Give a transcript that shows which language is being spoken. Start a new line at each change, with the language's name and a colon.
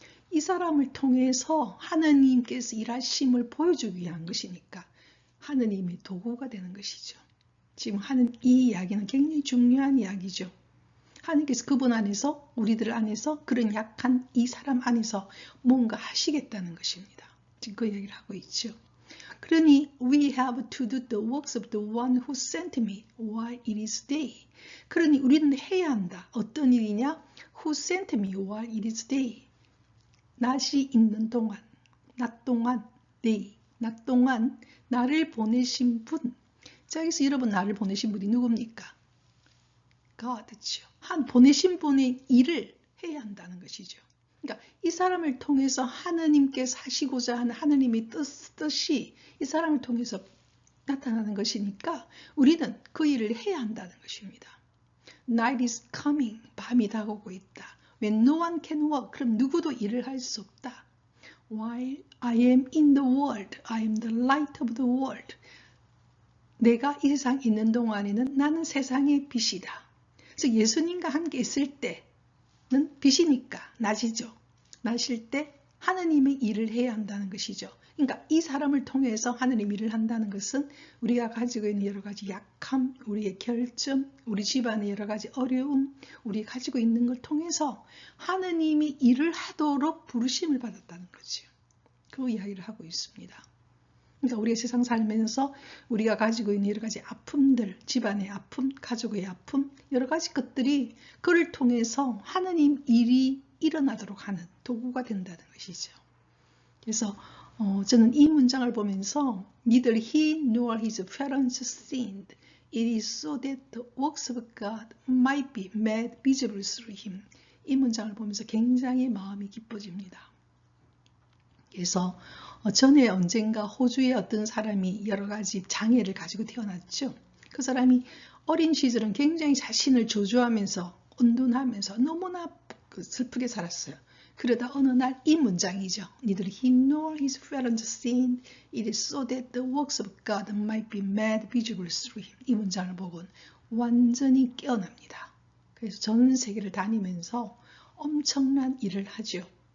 Korean: 이 사람을 통해서 하느님께서 일하심을 보여주기 위한 것이니까 하느님의 도구가 되는 것이죠. 지금 하는 이 이야기는 굉장히 중요한 이야기죠. 하느님께서 그분 안에서 우리들 안에서 그런 약한 이 사람 안에서 뭔가 하시겠다는 것입니다. 지금 그 얘기를 하고 있죠.
English: 그러니 we have to do the works of the one who sent me while it is day.
Korean: 그러니 우리는 해야 한다. 어떤 일이냐?
English: Who sent me while it is day.
Korean: 낮이 있는 동안, 낮 동안, day, 낮 동안 나를 보내신 분. 자, 여기서 여러분 나를 보내신 분이 누굽니까? God죠. 보내신 분의 일을 해야 한다는 것이죠. 그러니까 이 사람을 통해서 하느님께서 하시고자 하는 하느님의 뜻이 이 사람을 통해서 나타나는 것이니까 우리는 그 일을 해야 한다는 것입니다.
English: Night is coming.
Korean: 밤이 다가오고 있다.
English: When no one can work.
Korean: 그럼 누구도 일을 할 수 없다.
English: While I am in the world. I am the light of the world.
Korean: 내가 이 세상에 있는 동안에는 나는 세상의 빛이다. 그래서 예수님과 함께 있을 때는 빛이니까 낮이죠. 낮일 때 하느님의 일을 해야 한다는 것이죠. 그러니까 이 사람을 통해서 하느님 일을 한다는 것은 우리가 가지고 있는 여러 가지 약함, 우리의 결점, 우리 집안의 여러 가지 어려움, 우리가 가지고 있는 걸 통해서 하느님이 일을 하도록 부르심을 받았다는 거죠. 그 이야기를 하고 있습니다. 그러니까 우리가 세상 살면서 우리가 가지고 있는 여러 가지 아픔들, 집안의 아픔, 가족의 아픔, 여러 가지 것들이 그를 통해서 하느님 일이 일어나도록 하는 도구가 된다는 것이죠. 그래서 저는 이 문장을 보면서
English: Neither he nor his parents sinned. It is so that the works of God might be made visible through him.
Korean: 이 문장을 보면서 굉장히 마음이 기뻐집니다. 그래서 전에 언젠가 호주의 어떤 사람이 여러 가지 장애를 가지고 태어났죠. 그 사람이 어린 시절은 굉장히 자신을 저주하면서 온둔하면서 너무나 슬프게 살았어요. 그러다 어느 날 이 문장이죠.
English: Neither he nor his parents sinned. It is so that the works of God might be made visible through him.
Korean: 이 문장을 보고는 완전히 깨어납니다. 그래서 전 세계를 다니면서 엄청난 일을 하죠.